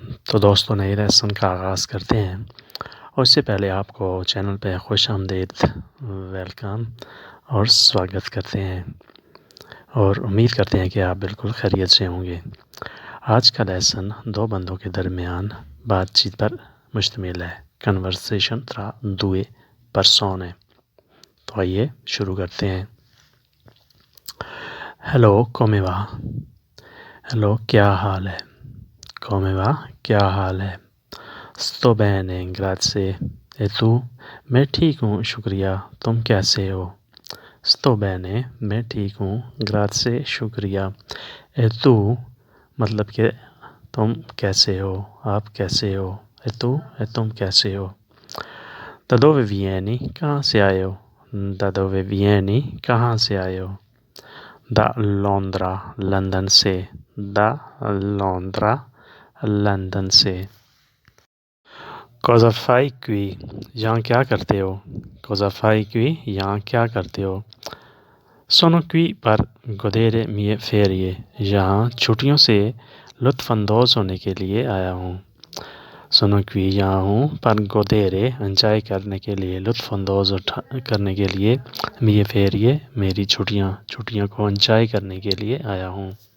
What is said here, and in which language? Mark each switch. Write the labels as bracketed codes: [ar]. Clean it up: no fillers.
[hi] तो दोस्तों, नए लेसन का आगाज़ करते हैं और इससे पहले आपको चैनल पे खुश आमदीद, वेलकम और स्वागत करते हैं और उम्मीद करते हैं कि आप बिल्कुल खैरियत से होंगे। आज का लेसन दो बंदों के दरमियान बातचीत पर मुश्तमिल है। [it] कन्वर्सेशन tra due persone। [hi] तो आइए शुरू करते हैं। [it] हेलो, come va? [hi] हेलो, क्या हाल है? [it] come va? [hi] क्या हाल है? [it] sto bene, grazie। e tu? [hi] मैं ठीक हूँ, शुक्रिया। तुम कैसे हो? [it] sto bene, [hi] मैं ठीक हूँ, grazie, शुक्रिया। [it] e tu? [hi] मतलब कि तुम कैसे हो, आप कैसे हो। [it] e tu? [hi] तुम कैसे हो। [it] da dove vieni? [hi] कहाँ से आए हो। [it] da dove vieni? [hi] कहाँ से आए हो। [it] da Londra, [hi] लंदन से। [it] da Londra, लंदन से। Cosa fai qui? [hi] यहाँ क्या करते हो। [it] Cosa fai qui? [hi] यहाँ क्या करते हो। [it] Sono qui per godere mie ferie। [hi] यहाँ छुट्टियों से लुत्फ़अंदोज़ होने के लिए आया हूँ। [it] Sono qui, [hi] यहाँ हूँ, पर godere, एंजॉय करने के लिए, लुत्फ़अंदोज़ करने के लिए, [it] mie ferie, [hi] मेरी छुट्टियों को एंजॉय करने के लिए आया हूँ।